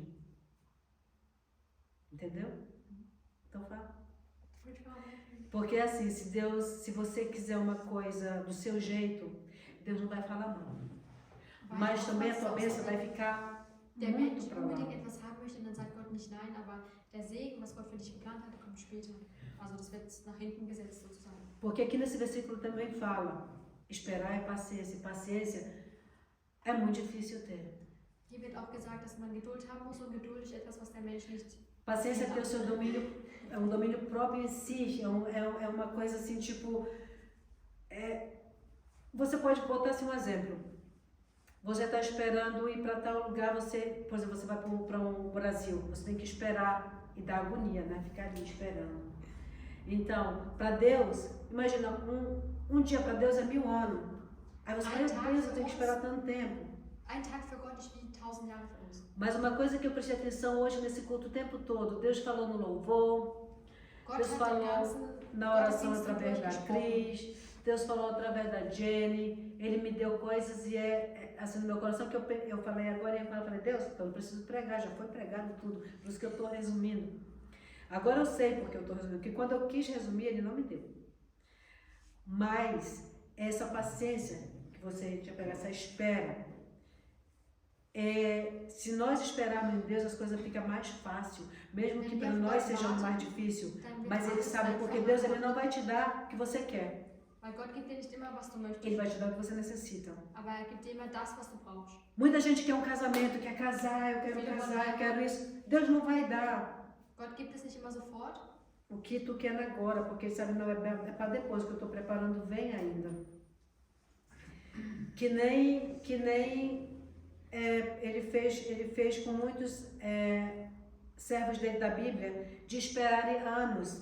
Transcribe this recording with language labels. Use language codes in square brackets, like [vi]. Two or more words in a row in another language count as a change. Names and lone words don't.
[pt] Entendeu? Então fala. Porque assim, se você quiser uma coisa do seu jeito, Deus não vai falar não. Mas também a tua bênção vai ficar [de] der [pt] muito [de] Mensch [pt] para lá. [de] unbedingt etwas haben möchte, dann sagt Gott nicht nein, aber der Segen, was Gott für dich geplant hat, kommt später. Also das wird nach hinten gesetzt sozusagen. [pt] Porque aqui nesse versículo também fala, esperar é paciência. Paciência é muito difícil ter. [de] Hier wird auch gesagt, dass man Geduld haben muss und Geduld ist etwas, was der Mensch nicht. [pt] Paciência é ter o seu domínio, é um domínio próprio em si, é uma coisa assim, tipo, você pode botar assim um exemplo. Você está esperando ir para tal lugar, por exemplo, você vai para o Brasil, você tem que esperar e dar agonia, né? Ficar ali esperando. Então, para Deus, imagina, um dia para Deus é 1000 anos. Aí você fala, meu Deus, eu tenho que esperar tanto tempo. [de] Ein Tag für Gott ist wie 1000 Jahre für uns. [pt] Mas uma coisa que eu prestei atenção hoje nesse culto o tempo todo, Deus falou no louvor, Deus falou na oração através da Cris, Deus falou através da Jenny, Ele me deu coisas e assim no meu coração que eu falei agora e eu falei, Deus, então eu preciso pregar, já foi pregado tudo, por isso que eu estou resumindo. Agora eu sei porque eu estou resumindo, porque quando eu quis resumir, Ele não me deu. Mas essa paciência que você tinha pegado, essa espera, se nós esperarmos em Deus, as coisas ficam mais fácil, mesmo que para nós seja mais difícil. Mas Ele sabe, porque Deus Ele não vai te dar o que você quer. [de] Weil Gott gibt dir nicht immer, was du möchtest. [pt] Ele vai te dar o que você necessita. [de] Aber er gibt dir immer das, was du brauchst. [pt] Muita gente quer um casamento, quer casar, eu quero casar, eu quero isso. Deus não vai dar [de] Gott gibt es nicht immer sofort. [pt] o que tu quer agora, porque Ele sabe, não, é para depois, que eu estou preparando, vem ainda. Que nem ele fez com muitos servos dele da Bíblia, de esperarem anos.